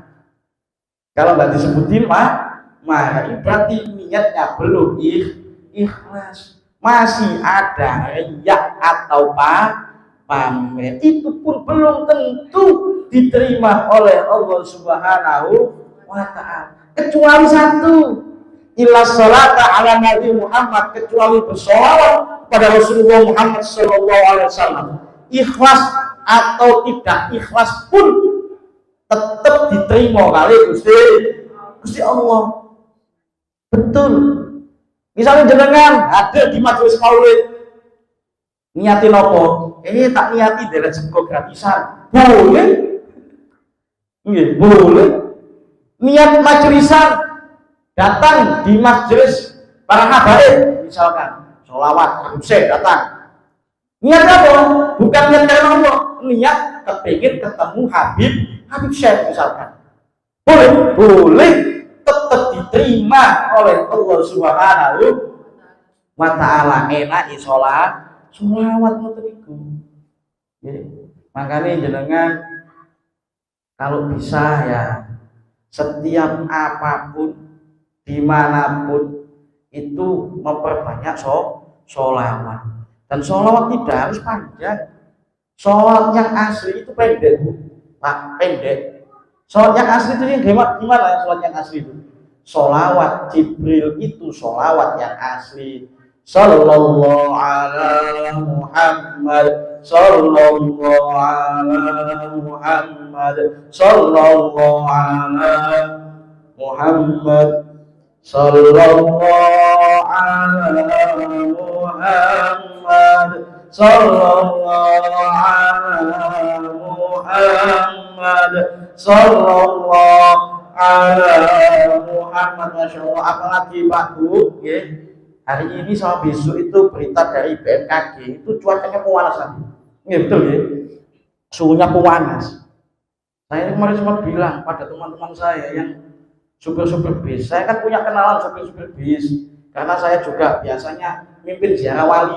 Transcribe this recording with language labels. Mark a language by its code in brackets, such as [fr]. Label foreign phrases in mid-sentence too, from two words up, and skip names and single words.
[id] Kalau nggak disebutin marah. Berarti niatnya belum ikhlas. Masih ada riya atau pamer. Itu pun belum tentu diterima oleh Allah [ar] سبحانه وتعالى. [id] Kecuali satu, [ar] إلا الصلاة على النبي محمد, [id] kecuali bersolawat pada Rasulullah Muhammad [ar] صلى الله عليه وسلم. [id] Ikhlas atau tidak ikhlas pun tetap diterima kali Gusti Allah. Betul. Misalnya jenengan ada di majelis maulid, niatin apa? [jv] Tak niati dari sego gratisan. [id] Boleh. Boleh. Niat majelisan, datang di majelis para habaib, misalkan sholawat, habib datang. Niat apa? Bukan niat karena Allah, niat kepingin ketemu Habib Syekh misalkan. Boleh, tetap diterima oleh Allah [ar] سبحانه وتعالى. [jv] Enak sholawat ngoten niku. [id] Makanya jenengan kalau bisa ya setiap apapun dimanapun itu memperbanyak sholawat. Dan sholawat tidak harus panjang. Sholawat yang asli itu pendek, Bu. Pak, pendek. Sholawat yang asli itu yang gimana ya sholawat yang asli itu? Sholawat Jibril itu sholawat yang asli. [ar] صلى الله على محمد، صلى الله على محمد، صلى الله على محمد، صلى الله على محمد، صلى الله على محمد، صلى الله على محمد. ما شاء الله. [id] Apalagi Pak Bu, ya. Hari ini sama besok itu berita dari BMKG itu cuacanya pemanasan. Iya betul ya. Suhunya pemanas. Saya kemarin sempat bilang pada teman-teman saya yang supir-supir bis. Saya kan punya kenalan supir-supir bis karena saya juga biasanya mimpin ziarah wali.